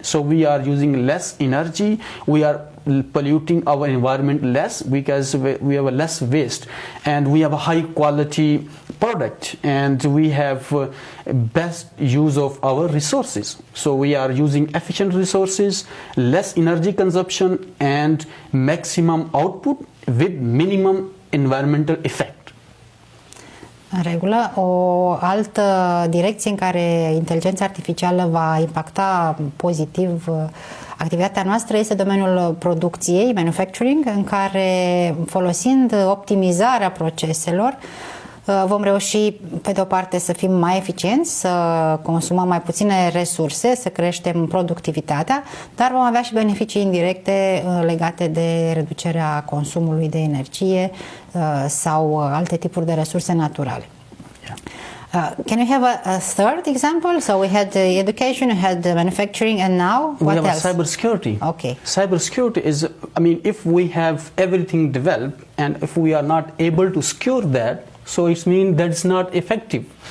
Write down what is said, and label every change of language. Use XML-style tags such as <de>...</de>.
<en>So we are using less energy, we are polluting our environment less because we have a less waste, and we have a high quality product, and we have best use of our resources. So we are using efficient resources, less energy consumption, and maximum output with minimum environmental effect.</en> <ro>În regulă. O altă direcție în care inteligența artificială va impacta pozitiv activitatea noastră este domeniul producției, manufacturing, în care, folosind optimizarea proceselor, vom reuși, pe de o parte, să fim mai eficienți, să consumăm mai puține resurse, să creștem productivitatea, dar vom avea și beneficii indirecte legate de reducerea consumului de energie sau alte tipuri de resurse naturale.</ro> <en>Can we have a third example? So we had education, we had manufacturing, and now what we have else? Cybersecurity. Okay. Cybersecurity is, I mean, if we have everything developed and if we are not able to secure that, so it means that's not effective.</en>